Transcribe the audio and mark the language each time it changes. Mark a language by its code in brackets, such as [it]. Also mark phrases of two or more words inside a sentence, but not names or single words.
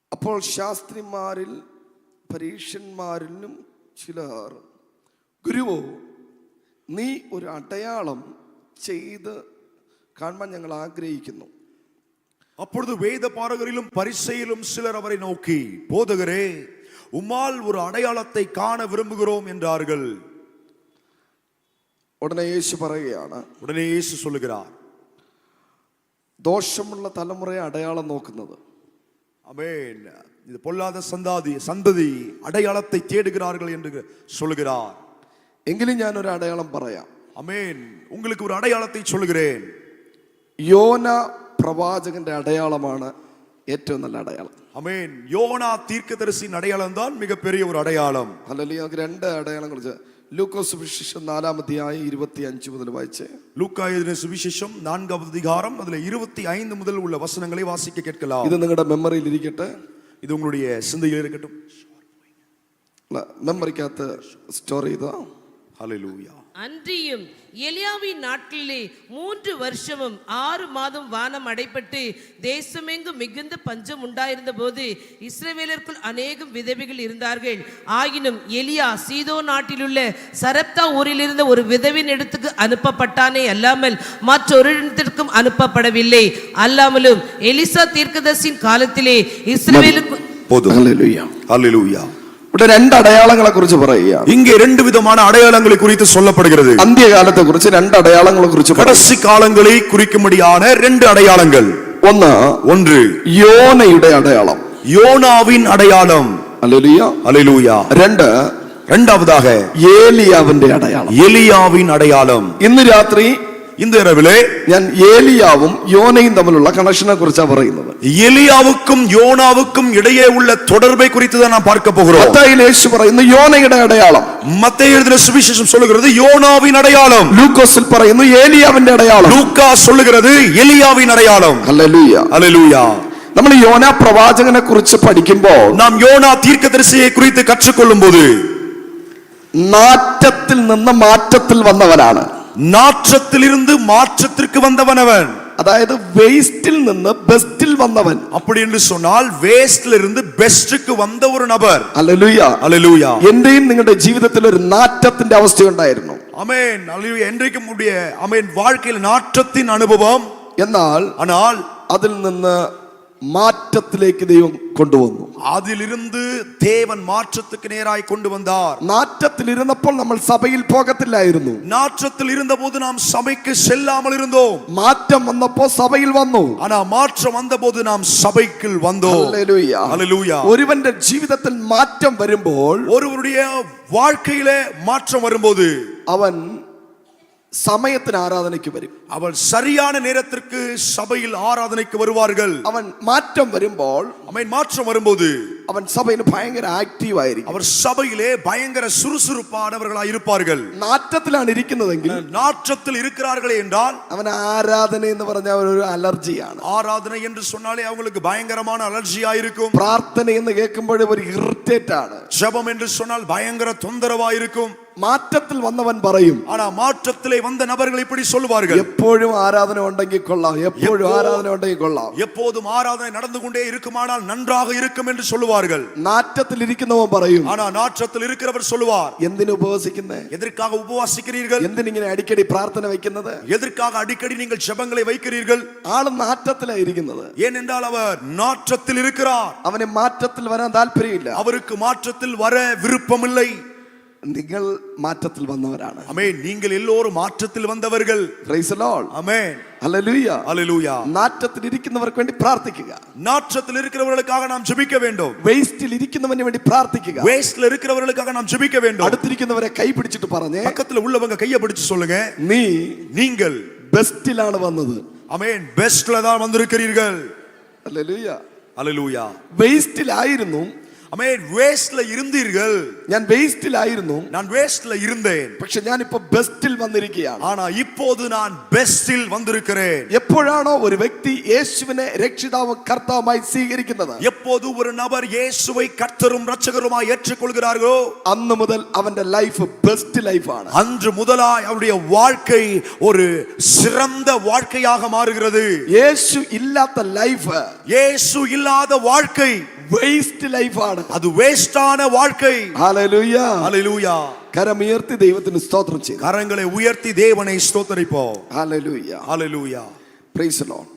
[ml] അപ്പോൾ ശാസ്ത്രിമാരിൽ പരീക്ഷന്മാരിലും ചിലർ, ഗുരുവോ, നീ ഒരു അടയാളം ചെയ്ത് കാണാൻ ഞങ്ങൾ ആഗ്രഹിക്കുന്നു. [ta] அப்பொழுது வேத பாரகரிலும் பரிசேயிலும் சிலர் அவரை நோக்கி, போதகரே, உம்மால் ஒரு அடையாளத்தை காண விரும்புகிறோம் என்றார்கள். உடனே இயேசு പറയുകയാണ്, உடனே இயேசு சொல்லுகிறார், [ml] ദോഷമുള്ള തലമുറയെ അടയാളം നോക്കുന്നത്. [ta] ஆமென். இது பொல்லாத சந்ததி அடையாளத்தை தேடுகிறார்கள் என்று சொல்லுகிறார். [ml] എങ്കിലും ഞാൻ ഒരു അടയാളം പറയാം. [ta] ஆமென். உங்களுக்கு ஒரு அடையாளத்தை சொல்லுகிறேன். [ml] യോന പ്രവാചകന്റെ അടയാളമാണ് ഏറ്റവും നല്ല അടയാളം. [ta] ஆமென். யோனா தீர்க்கதரிசியின் அடையாளம் தான் மிகப்பெரிய ஒரு அடையாளம். [ml] ഹല്ലേലൂയ. നമുക്ക് രണ്ട് അടയാളങ്ങൾ. ലൂക്കോസ് സുവിശേഷം 4-25 മുതൽ വായിച്ചേ. [ta] லூக்கா எழுதின சுவிசேஷம் 4வது அதிகாரம் அதிலே 25 முதல் உள்ள வசனங்களை வாசிக்க கேட்கலாம். [ml] ഇത് നിങ്ങളുടെ മെമ്മറിയിൽ ഇരിക്കട്ടെ. [ta] இது உங்களுடைய சிந்தையில் இருக்கட்டும். [ml] മെമ്മറിക്കകത്ത് സ്റ്റോർ ചെയ്തോ. [ta] ஹல்லேலூயா. அன்றியும் எலியாவின் நாட்களிலே 3 வருஷமும் 6 மாதம் வானம் அடைப்பட்டு தேசமெங்கும் மிகுந்த பஞ்சம் உண்டாயிருந்த போது இஸ்ரவேலருக்குள் அநேகம் விதவைகள் இருந்தார்கள். ஆயினும் எலியா சீதோ நாட்டிலுள்ள சரப்தா ஊரில் இருந்த ஒரு விதவின் இடத்துக்கு அனுப்பப்பட்டானே அல்லாமல் மற்றொரு இடத்திற்கும் அனுப்பப்படவில்லை. அல்லாமலும் எலிசா தீர்க்கதரிசியின் காலத்திலே இஸ்ரவேலுக்கு ஹல்லேலூயா. ஹல்லேலூயா. [ml] ഇവിടെ രണ്ട് അടയാളങ്ങളെ കുറിച്ച് പറയുകയാണ്. [ta] இங்கே ரெண்டு விதமான அடையாளங்களை குறித்து சொல்லப்படுகிறது. [ml] അന്ത്യകാലത്തെ കുറിച്ച് രണ്ട് അടയാളങ്ങളെ കുറിച്ച്, [ta] கடைசி காலங்களை குறிக்கும்படியான ரெண்டு அடையாளங்கள். [ml] ഒന്ന് യോനയുടെ അടയാളം, [ta] யோனாவின் அடையாளம். [ml] ഹല്ലേലൂയ. [ta] ஹல்லேலூயா. இரண்டாவதாக [ml] ഏലിയാവിന്റെ അടയാളം, [ta] எலியாவின் அடையாளம். [ml] ഇന്ന് രാത്രി [ta] இந்த இரவிலே [ml] ഞാൻ ഏലിയാവും യോനയും തമ്മിലുള്ള കണക്ഷനെ കുറിച്ചാണ് പറയുന്നത്. [ta] எலியாவுக்கும் யோனாவுக்கும் இடையே உள்ள தொடர்பை குறித்து தான் நாம் பார்க்க போகிறோம். மத்தேயுவில் இயேசு [ml] പറയുന്നു യോനയുടെ അടയാളം, [ta] மத்தேயு எழுதின சுவிசேஷம் சொல்லுகிறது யோனாவின் அடையாளம். [ml] ലൂക്കോസിൽ പറയുന്നു ഏലിയാവിന്റെ അടയാളം, [ta] லூக்கா சொல்லுகிறது எலியாவின் அடையாளம். [ml] ഹല്ലേലൂയ. [ta] ஹல்லேலூயா. [ml] നമ്മൾ യോന പ്രവാചകനെ കുറിച്ച് പഠിക്കുമ്പോൾ, [ta] நாம் யோனா தீர்க்கதரிசியை குறித்து கற்றுக்கொள்ளும்போது, [ml] നാറ്റത്തിൽ നിന്ന് മാറ്റത്തിൽ വന്നവനാണ്. [ta] நாற்றத்திலிருந்து மாற்றத்திற்கு வந்தவன் அவன். [ml] അതായത് വേസ്റ്റിൽ നിന്ന് ബെസ്റ്റിൽ വന്നവൻ. [ta] அப்படி என்று சொன்னால் வேஸ்ட்ல இருந்து பெஸ்ட்க்கு வந்த ஒரு நபர். [ml] ഹല്ലേലൂയ. [ta] ஹல்லேலூயா. [ml] എന്റെയും നിങ്ങളുടെ ജീവിതത്തിൽ ഒരു നാറ്റത്തിന്റെ അവസ്ഥ ഉണ്ടായിരുന്നു. [ta] ஆமென். ஹல்லேலூயா. என்றைக்கும் உடைய ஆமென் வாழ்க்கையில் நாற்றத்தின் அனுபவம். ஆனால் [ml] അതിൽ നിന്ന് മാറ്റത്തിലേക്ക് ദൈവം കൊണ്ടുവന്നു. [ta] அதிலிருந்து தேவன் மாற்றத்துக்கு நேராய் கொண்டு வந்தார். [ml] നാറ്റത്തിൽ ഇരുന്നപ്പോൾ നമ്മൾ സഭയിൽ പോകത്തില്ലായിരുന്നു. [ta] நாற்றத்தில் இருந்தபோது நாம் சபைக்கு செல்லாமல் இருந்தோம். [ml] മാറ്റം വന്നപ്പോൾ സഭയിൽ വന്നു. [ta] ஆனா மாற்றம் வந்தபோது நாம் சபைக்குள் வந்தோம். [ml] ഹല്ലേലൂയ. [ta] ஹல்லேலூயா. [ml] ഒരുവന്റെ ജീവിതത്തിൽ മാറ്റം വരുമ്പോൾ, [ta] ஒருவருடைய வாழ்க்கையிலே மாற்றம் வரும்போது [ml] അവൻ സമയത്തിന് ആരാധനയ്ക്ക് വരും. [ta] அவன் சரியான நேரத்திற்கு சபையில் ஆராதனைக்கு வருவார்கள். [ml] അവൻ മാറ്റം വരുമ്പോൾ, [ta] மாற்றம் வரும்போது [ml] അവൻ സഭയിൽ ഭയങ്കര ആക്റ്റീവ് ആയിരിക്കും. [ta] அவர் சபையிலே பயங்கர சுறுசுறுப்பானவர்களாய் இருப்பார்கள். [ml] നാറ്റത്തിലാണ് ഇരിക്കുന്നതെങ്കിൽ, [ta] நாற்றத்தில் இருக்கிறார்களே என்றால், [ml] അവൻ ആരാധന എന്ന് പറഞ്ഞാൽ ഒരു അലർജിയാണ്. [ta] ஆராதனை என்று சொன்னாலே அவங்களுக்கு பயங்கரமான அலர்ஜியா இருக்கும். [ml] പ്രാർത്ഥന എന്ന് കേൾക്കുമ്പോൾ ഒരു ഇറിറ്റേറ്റ് ആണ്. [ta] ஜெபம் என்று சொன்னால் பயங்கர தொந்தரவா இருக்கும். [ml] മാറ്റത്തിൽ വന്നവൻ പറയും. [ta] ஆனா மாற்றத்திலே வந்த நபர்கள் இப்படி சொல்வார்கள், [ml] എപ്പോഴും ആരാധന ഉണ്ടെങ്കിൽ കൊള്ളാം, എപ്പോഴും ആരാധന ഉണ്ടെങ്കിൽ കൊള്ളാം, [ta] எப்போதும் ஆராதனை நடந்து கொண்டே இருக்குமானால் நன்றாக இருக்கும் என்று சொல்லுவார்கள். [ml] നാറ്റത്തിൽ ഇരിക്കുന്നവൻ പറയും. [ta] ஆனா நாற்றத்தில் இருக்கிறவர் சொல்லுவார், [ml] എന്തിനു ഉപവസിക്കുന്നേ, [ta] எதற்காக உபவாசிக்கிறீர்கள், [ml] എന്തിനിങ്ങനെ അടിക്കടി പ്രാർത്ഥന வைക്കുന്നത്, [ta] எதற்காக அடிக்கடி நீங்கள் ஜெபங்களை வைக்கிறீர்கள். [ml] ആള് നാറ്റത്തിലാണ് ഇരിക്കുന്നത്. [ta] ஏனென்றால் அவர் நாற்றத்தில் இருக்கிறார். [ml] അവന് മാറ്റത്തിൽ വരാൻ താല്പര്യമില്ല. [ta] அவருக்கு மாற்றத்தில் வர விருப்பமில்லை. [ml] നിങ്ങൾ മാറ്റത്തിൽ വന്നവരാണ്. [ta] ஆமென். நீங்கள் எல்லோரும் மாற்றத்தில் வந்தவர்கள். [en] Praise the Lord. [ta] ஆமென். [ml] ഹല്ലേലൂയ. [ta] ஹல்லேலூயா. [ml] നാറ്റത്തിൽ ഇരിക്കുന്നവർക്ക് വേണ്ടി പ്രാർത്ഥിക്കുക. [ta] நாற்றத்தில் இருக்கிறவர்களுக்காக நாம் ஜெபிக்க வேண்டும். [ml] വേസ്റ്റിൽ ഇരിക്കുന്നവന് വേണ്ടി പ്രാർത്ഥിക്കുക. [ta] வேஸ்ட்ல இருக்கிறவர்களுக்காக நாம் ஜெபிக்க வேண்டும். [ml] അടുത്തിരിക്കുന്നവരെ കൈ പിടിച്ചിട്ട് പറഞ്ഞേ, [ta] பக்கத்துல உள்ளவங்க கையை பிடிச்சு சொல்லுங்க, நீங்கள் [ml] ബെസ്റ്റിലാണ് വന്നത്. [ta] ஆமென். பெஸ்ட்ல தான் வந்திருக்கிறீர்கள். [ml] ഹല്ലേലൂയ. [ta] ஹல்லேலூயா. [ml] വേസ്റ്റിലായിരുന്നു. [ta] ஆமென். வேஸ்ட்ல இருந்தீர்கள். [ml] ഞാൻ വേസ്റ്റിലായിരുന്നു. [ta] நான் வேஸ்ட்ல இருந்தேன். [ml] പക്ഷെ ഞാൻ ഇപ്പോ ബെസ്റ്റിൽ വന്നിരിക്കുകയാണ്. [ta] ஆனா இப்போது நான் பெஸ்டில் வந்திருக்கிறேன். [ml] എപ്പോഴാണോ ഒരു വ്യക്തി യേശുവിനെ രക്ഷിതാവും കർത്താവുമായി സ്വീകരിക്കുന്നത്, [ta] எப்போது ஒரு நபர் இயேசுவை கர்த்தரும் இரட்சகருமாய் ஏற்றுக்கொள்கிறார்களோ, [ml] അന്ന് മുതൽ അവന്റെ [en] life best [ml] ലൈഫാണ്. [ta] அன்று முதலாய் அவருடைய வாழ்க்கை ஒரு சிறந்த வாழ்க்கையாக மாறுகிறது. [ml] യേശു ഇല്ലാത്ത ലൈഫ്, [ta] இயேசு இல்லாத வாழ்க்கை [ml] വേസ്റ്റ് ലൈഫാണ്. [ta] அது வேஸ்டான வாழ்க்கை. [ml] ഹല്ലേലൂയ. [ta] ஹalleluya. [ml] കരമുയർത്തി ദൈവത്തിന് സ്തോത്രം ചെയ്യും. [ta] கரங்களை உயர்த்தி தேவனை ஸ்தோத்திரிப்போம். [ml] ഹല്ലേലൂയ. [ta] ஹalleluya. [en] Praise the Lord.